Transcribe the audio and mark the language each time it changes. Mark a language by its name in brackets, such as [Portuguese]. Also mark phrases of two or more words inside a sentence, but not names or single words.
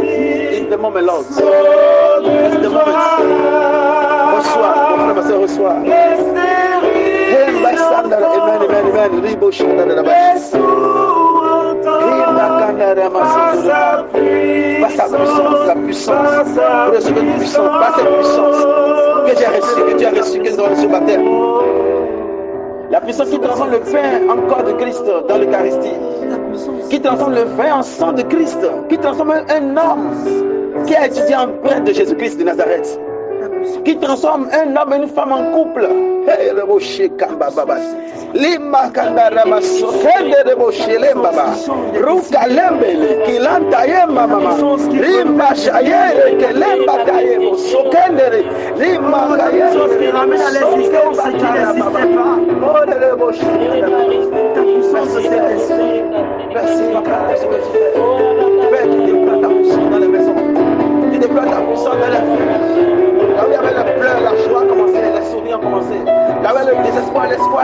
[English] In the moment, Lord. In the moment. [French] Reçois, mon frère, ma soeur, reçois. Amen. Ribo Shanda la base. Pas sa puissance, la puissance. Recevez une puissance, pas cette puissance que j'ai reçue, que tu as reçue, que nous avons reçue par terre. La puissance qui transforme le pain en corps de Christ dans l'Eucharistie, qui transforme le vin en sang de Christ, qui transforme un homme qui a étudié en prêtre de Jésus-Christ de Nazareth, qui transforme un homme et une femme en couple. Hey, le rocher Kamba Babas. Lima Kandara Maso, Kende de Rocher Lembaba, Ruka Lembe, Kilanta Yemba Mama, Rimba Shayere, Kelemba Tayemo, Sokendere, Lima Kayere, qui ramène à l'existence ce qui n'existait pas. Oh, le rocher. Ta puissance de Saint-Esprit. Merci, Papa, pour ce que tu fais. Père, tu déploies ta puissance dans les maisons. Tu déploies ta puissance dans les familles. Là où il y avait le pleur, la joie a commencé, les sourires ont commencé. Là où il y avait le désespoir, l'espoir.